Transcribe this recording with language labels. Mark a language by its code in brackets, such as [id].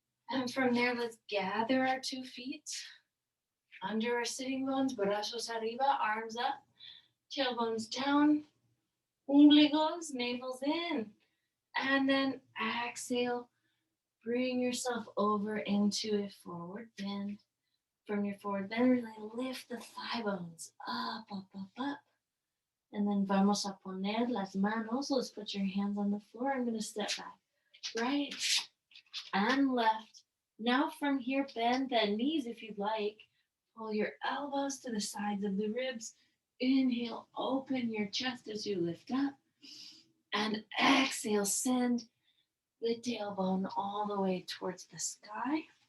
[en] And from there, let's gather our 2 feet under our sitting bones, [es] brazos arriba, [en] arms up, tailbones down, ombligos, navels in. And then exhale, bring yourself over into a forward bend. From your forward bend, really lift the thigh bones up, up, up, up. And then [es] vamos a poner las manos. [en] Let's put your hands on the floor. I'm going to step back, right and left. Now from here, bend the knees if you'd like. Pull your elbows to the sides of the ribs. Inhale, open your chest as you lift up. And exhale, send the tailbone all the way towards the sky.